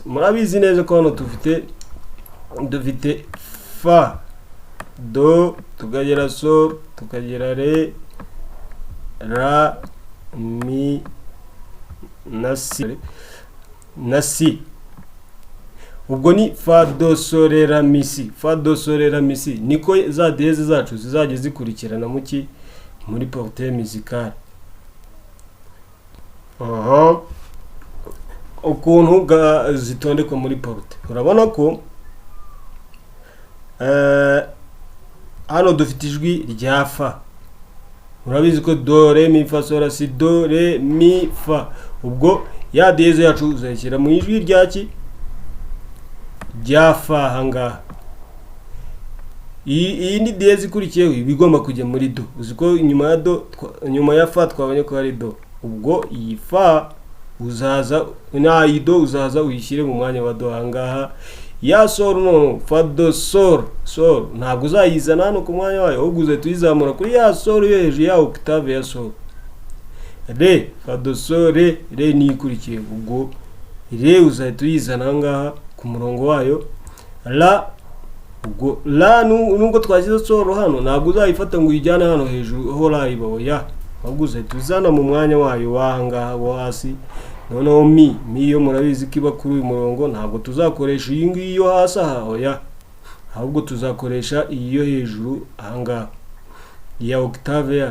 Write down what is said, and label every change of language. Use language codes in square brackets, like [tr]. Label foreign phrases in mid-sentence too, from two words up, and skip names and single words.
[rw] Murabizi neza ko hano dufite fa, do, tukagera so, tukagera re, ra, mi na si. Ubwo ni fa, do, so, re, ra, mi, si. Fa, do, so, re, ra, mi, si. Niko za diyeze zacu zizajya zikurikirana muri [fr] portée musicale. [rw] Ukuntu zitondekwa muri porte, urabona ko hano dufite ijwi rya fa. Murabizi ko do, re, mi, fa, so, la, si, do, re, mi, fa. Ubwo ya diyeze yacu uzayishyira mu ijwi rya fa hangaha. Iyi ni diyeze ikurikiyeho ibigomba kujya muri do. Uziko nyuma ya fa twabonye ko hari do. Ubwo iyi fa uzaza iyi do uzaza uyishyire mu mwanya wa do hangaha. Ya sol no, fa, do, sol ntabwo uzayizana hano ku mwanya wayo, ahubwo uzahita tuyizamura kuri ya sol yo hejuru ya octave ya sol. Re, fa, do, sol, re ni ikurikiye. Ubwo re uzahita uyizana hangaha ku murongo wayo. La, ubwo la nubwo twashyize sol hano ntabwo uzayifata ngo uyijyane hano hejuru aho la ibaho ya, ahubwo uzahita uzana mu mwanya wayo wahangaha wo hasi. Noneho mi yo murabizi ko iba kuri uyu murongo, ntabwo tuzakoresha iyi ngiyi yo hasi ya, ahubwo tuzakoresha iyi yo hejuru ahangaha ya octave yayo.